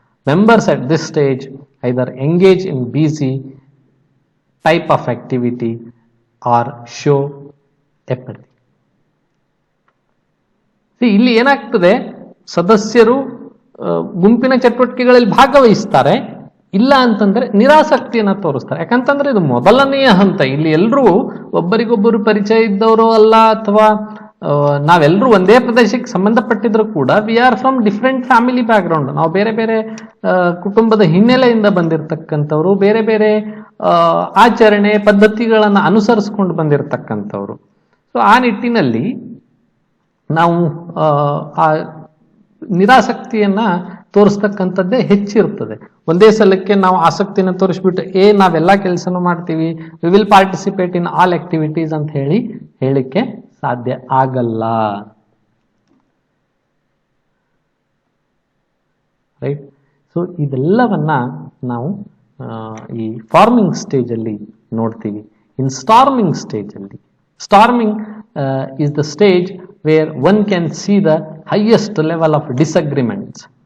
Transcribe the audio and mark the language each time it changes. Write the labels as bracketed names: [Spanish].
[English] Members at this stage either engage in busy type of activity or show apathy. [Kannada] ಇಲ್ಲಿ ಏನಾಗ್ತದೆ, ಸದಸ್ಯರು ಗುಂಪಿನ ಚಟುವಟಿಕೆಗಳಲ್ಲಿ ಭಾಗವಹಿಸ್ತಾರೆ, ಇಲ್ಲ ಅಂತಂದ್ರೆ ನಿರಾಸಕ್ತಿಯನ್ನ ತೋರಿಸ್ತಾರೆ. ಯಾಕಂತಂದ್ರೆ ಇದು ಮೊದಲನೆಯ ಹಂತ. ಇಲ್ಲಿ ಎಲ್ಲರೂ ಒಬ್ಬರಿಗೊಬ್ಬರು ಪರಿಚಯ ಇದ್ದವರು ಅಲ್ಲ, ಅಥವಾ ನಾವೆಲ್ಲರೂ ಒಂದೇ ಪ್ರದೇಶಕ್ಕೆ ಸಂಬಂಧಪಟ್ಟಿದ್ರು ಕೂಡ [English] We are from different family background. [Kannada] ನಾವು ಬೇರೆ ಬೇರೆ ಕುಟುಂಬದ ಹಿನ್ನೆಲೆಯಿಂದ ಬಂದಿರತಕ್ಕಂಥವ್ರು, ಬೇರೆ ಬೇರೆ ಆಚರಣೆ ಪದ್ಧತಿಗಳನ್ನ ಅನುಸರಿಸ್ಕೊಂಡು ಬಂದಿರತಕ್ಕಂಥವ್ರು. ಸೊ ಆ ನಿಟ್ಟಿನಲ್ಲಿ ನಾವು ಆ ನಿರಾಸಕ್ತಿಯನ್ನ ತೋರಿಸ್ತಕ್ಕಂಥದ್ದೇ ಹೆಚ್ಚಿರ್ತದೆ. ಒಂದೇ ಸಲಕ್ಕೆ ನಾವು ಆಸಕ್ತಿನ ತೋರಿಸ್ಬಿಟ್ಟು ನಾವೆಲ್ಲ ಕೆಲಸನೂ ಮಾಡ್ತೀವಿ, [English] we will participate in all activities [Kannada] ಅಂತ ಹೇಳಿಕ್ಕೆ ಸಾಧ್ಯ ಆಗಲ್ಲ. ರೈಟ್. ಸೊ ಇದೆಲ್ಲವನ್ನ ನಾವು ಈ ಫಾರ್ಮಿಂಗ್ ಸ್ಟೇಜ್ ಅಲ್ಲಿ ನೋಡ್ತೀವಿ. [English] In storming stage ಅಲ್ಲಿ, storming is the stage where one can see the highest level of disagreements.